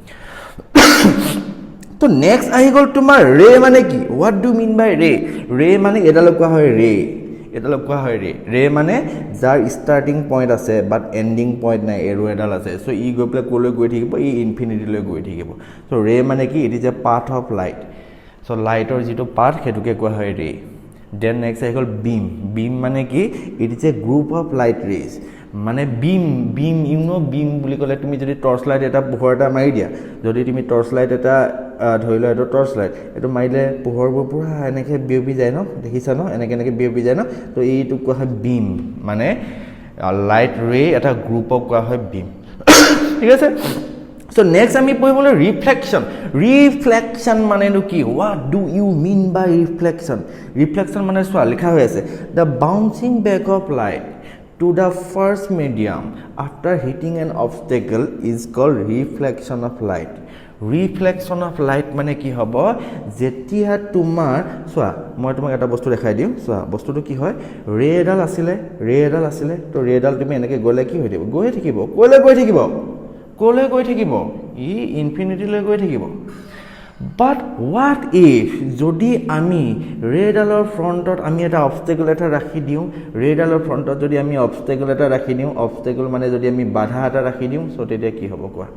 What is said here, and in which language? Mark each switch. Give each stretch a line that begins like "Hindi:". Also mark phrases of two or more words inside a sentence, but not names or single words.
Assamese: তো নেক্সট আহি গ'ল তোমাৰ ৰে মানে কি।
English: What do mean by ray?
Assamese: ৰে মানে এডালক কোৱা হয় ৰে, এডালক কোৱা হয় ৰে। ৰে মানে যাৰ
English: starting point
Assamese: আছে
English: but ending point
Assamese: নাই, এৰো এডাল আছে, চ' ই গৈ পেলাই ক'লৈ গৈ থাকিব, ই ইনফিনিটিলৈ গৈ থাকিব। চ' ৰে মানে কি,
English: It is a path of light.
Assamese: চ' লাইটৰ যিটো পাথ সেইটোকে কোৱা হয় ৰে।
English: then next
Assamese: আহি গ'ল বিম। বিম মানে কি,
English: It is a group of light rays.
Assamese: মানে বিম বিম বুলি ক'লে, তুমি যদি
English: torch light
Assamese: এটা পোহৰ এটা মাৰি দিয়া, যদি তুমি
English: torch light
Assamese: এটা ধৰি লোৱা, এইটো
English: torch light,
Assamese: এইটো মাৰিলে পোহৰবোৰ পূৰা এনেকৈ বিয়পি যায় ন, দেখিছা ন, এনেকৈ বিয়পি যায় ন। তো এইটোক কোৱা হয় বিম, মানে
English: light ray
Assamese: এটা গ্ৰুপক কোৱা হয় বিম, ঠিক আছে?
English: so next
Assamese: আমি পঢ়িবলৈ ৰিফ্লেকশ্যন। ৰিফ্লেকশ্যন মানেনো কি?
English: What do you mean by reflection? Reflection
Assamese: মানে চোৱা, লিখা হৈ আছে
English: the bouncing back of light to the first medium after hitting an obstacle is called reflection of light. Reflection of light
Assamese: মানে কি হ'ব, যেতিয়া তোমাৰ চোৱা, মই তোমাক এটা বস্তু দেখাই দিওঁ, চোৱা বস্তুটো কি হয়, ৰে এডাল আছিলে, তো ৰে এডাল তুমি এনেকৈ গ'লে কি হৈ থাকিব, গৈ থাকিব, ক'লৈ গৈ থাকিব, ই ইনফিনিটিলৈ গৈ থাকিব।
English: but what if
Assamese: যদি আমি ৰেডালৰ ফ্ৰণ্টত আমি এটা অবষ্টেকল এটা ৰাখি দিওঁ, ৰেডালৰ ফ্ৰণ্টত যদি আমি অবষ্টেকল এটা ৰাখি দিওঁ, অবষ্টেকল মানে যদি আমি বাধা এটা ৰাখি দিওঁ, চ' তেতিয়া কি হ'ব কোৱা?